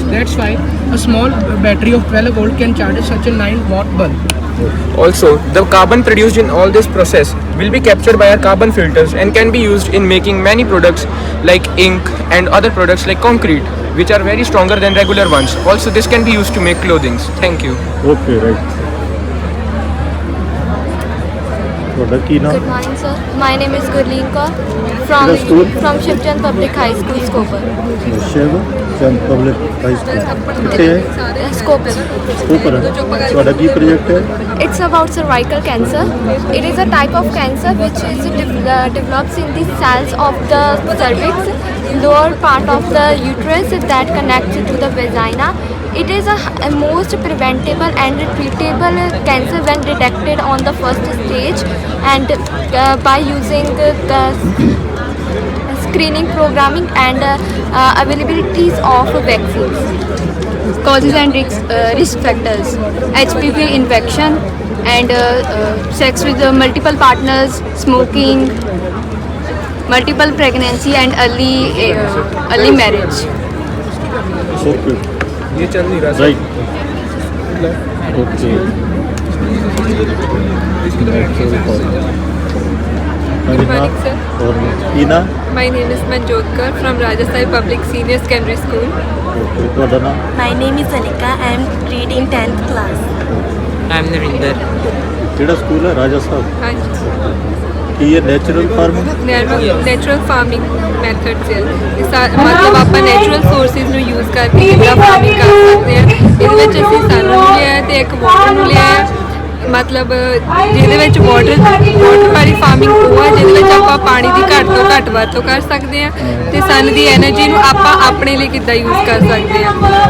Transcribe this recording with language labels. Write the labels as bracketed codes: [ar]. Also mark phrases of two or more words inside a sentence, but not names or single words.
[en] That's why a small battery of 12 volt can charge such a 9 watt bulb. Also, the carbon produced in all this process will be captured by our carbon filters and can be used in making many products like ink and other products like concrete, which are very stronger than regular ones. Also, this can be used to make clothing. Thank you. Okay, right. [pa] ਤੁਹਾਡਾ ਕੀ ਨਾਮ? [en] Good morning, sir. My name is Gurleen Kaur from Which school? Shivchand Public High School, Skoper. [pa] ਸ਼ਿਵ ਚੰਦ ਪਬਲਿਕ ਹਾਈ ਸਕੂਲ. ਕਿੱਥੇ ਹੈ? [en] Skoper. [pa] ਉੱਪਰ. ਤੁਹਾਡਾ ਕੀ ਪ੍ਰੋਜੈਕਟ ਹੈ? [en] It's about cervical cancer. It is a type of cancer which is develops in the cells of the cervix, lower part of the uterus that connects to the vagina. It is a most preventable and treatable cancer when detected on the first stage, and by using the screening programming and availabilities of vaccines. Causes and risk factors: HPV infection and sex with multiple partners, smoking, multiple pregnancy and early marriage. Okay. [hi] ये चल नहीं रहा, [en] Right. Okay. Good morning, sir. [pa] और ਕੀ ਨਾਮ? [en] My name is Manjot Kaur from Rajasthai Public Senior Secondary School. [pa] Okay. ਤੁਹਾਡਾ ਨਾਮ? [en] My name is Anika. I am reading 10th class. I am Narinder. [pa] ਕਿਹੜਾ ਸਕੂਲ ਹੈ? ਰਾਜਾ ਸਾਹਿਬ. ਹਾਂਜੀ, ਕੀ ਹੈ [en] natural farming? natural farming methods ਹੈ। [pa] ਮਤਲਬ ਆਪਾਂ [en] natural sources [pa] ਨੂੰ ਯੂਜ਼ ਕਰਕੇ ਕਿੱਦਾਂ ਫਾਰਮਿੰਗ ਕਰ ਸਕਦੇ ਹਾਂ। ਇਹਦੇ ਵਿੱਚ ਅਸੀਂ ਸਨ ਨੂੰ ਲਿਆ ਤੇ ਇੱਕ ਵਾਟਰ ਨੂੰ ਲਿਆ, ਮਤਲਬ ਜਿਹਦੇ ਵਿੱਚ ਵਾਟਰ ਵਾਲੀ ਫਾਰਮਿੰਗ ਉਹ ਹੈ ਜਿਹਦੇ ਵਿੱਚ ਆਪਾਂ ਪਾਣੀ ਦੀ ਘੱਟ ਤੋਂ ਘੱਟ ਵਰਤੋਂ ਕਰ ਸਕਦੇ ਹਾਂ, ਤੇ ਸਨ ਦੀ ਐਨਰਜੀ ਨੂੰ ਆਪਾਂ ਆਪਣੇ ਲਈ ਕਿੱਦਾਂ ਯੂਜ਼ ਕਰ ਸਕਦੇ ਹਾਂ।